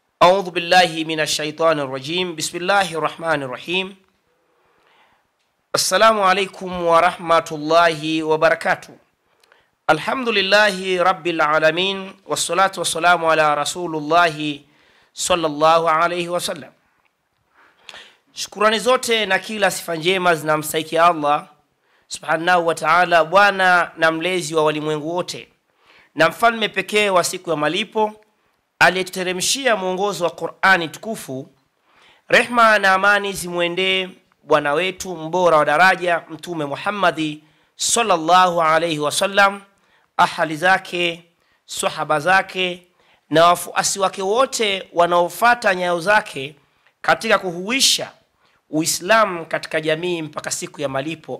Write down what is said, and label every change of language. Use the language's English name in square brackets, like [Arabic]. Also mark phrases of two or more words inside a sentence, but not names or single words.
[Arabic] أعوذ بالله من الشيطان الرجيم. بسم الله الرحمن الرحيم. السلام عليكم ورحمة الله وبركاته. الحمد لله رب العالمين والصلاة والسلام على رسول الله صلى الله عليه وسلم. [Swahili] Shukrani zote na kila sifa njema zinamstahiki Allah [Arabic] سبحانه وتعالى, [Swahili] bwana na mlezi wa walimwengu wote, na mfalme pekee wa siku ya malipo, aliyetuteremshia mwongozo wa Qur'ani tukufu. Rehma na amani zimwendee bwana wetu mbora wa daraja Mtume Muhammad [Arabic] صلى الله عليه وسلم, [Swahili] ahali zake, sahaba zake na wafuasi wake wote wanaofuata nyayo zake katika kuhuisha Uislamu katika jamii mpaka siku ya malipo.